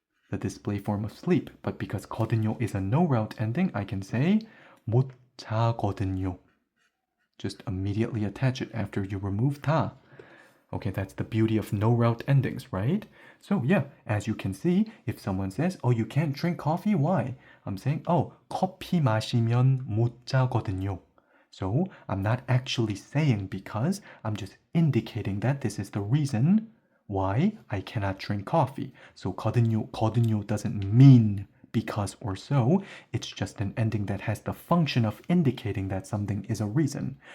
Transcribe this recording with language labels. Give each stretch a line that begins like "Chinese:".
English: The display form of sleep. But because 거든요 is a no route ending, I can say
Korean: 못 자거든요.
English: Just immediately attach it after you remove 다. Okay, that's the beauty of no route endings, right? So yeah, as you can see, if someone says, oh, you can't drink coffee, why? I'm saying, oh,
Korean: 커피 마시면 못 자거든요.
English: So I'm not actually saying because, I'm just indicating that this is the reason why I cannot drink coffee. So 거든요 doesn't mean because or so. It's just an ending that has the function of indicating that something is a reason.